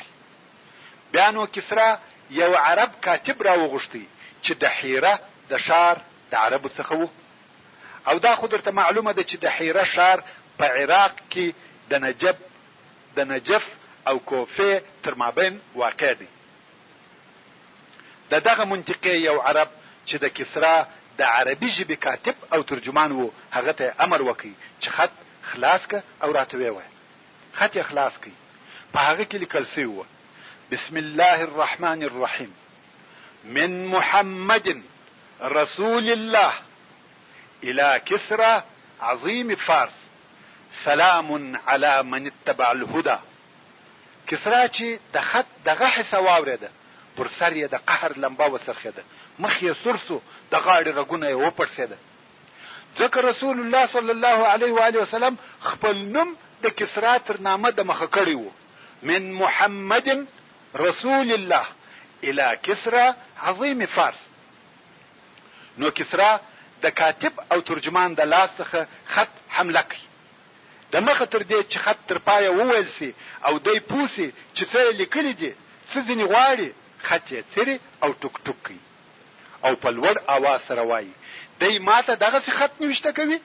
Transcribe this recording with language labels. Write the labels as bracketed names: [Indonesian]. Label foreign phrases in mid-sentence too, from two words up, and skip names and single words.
[Pashto] بیا نو کسرا یو عرب کاتب راوغوښتی چې د حیره د ښار د عربو څخه و، او دا خو درته معلومه ده چې د حیره ښار په عراق کې د نجف او کوفه تر مابین واقع دی. دغه منطقې یو عرب چې د کسرا د عربي ژبې کاتب او ترجمان و، هغه ته امر وکړي چې خط خلاص که او راته ووایه. خط یې خلاص کړي، په هغه کې لیکل سوي وه: [Arabic] بسم الله الرحمن الرحیم، من محمد رسول الله الى كسرى عظیم فارس، سلام علی من اتبع الهدى. [Pashto] کسرا چې د خط دغه حصه واورېده، پر سر یې د قهر لمبه وڅرخېده، مخ یې سور سو، د غاړې رګونه یې وپړسېده. ځکه رسول الله [Arabic] صلی الله علیه و آله وسلم [Pashto] خپل نوم د کسرا تر نامه د مخه کړی و: [Arabic] من محمد رسول الله الى كسرى عظیم فارس. [Pashto] نو کسرا د کاتب او ترجمان د لاس څخه خط حمله کوي. د مخه تر دې چې خط تر پایه وویل سي او دی پوسي چې څه یې لیکلي دي، څه ځینې غواړي، خط یې څیري او ټوک ټوک کوي او په لوړ اواز سره وایي: دی ماته دغسې خط نوشته کوي؟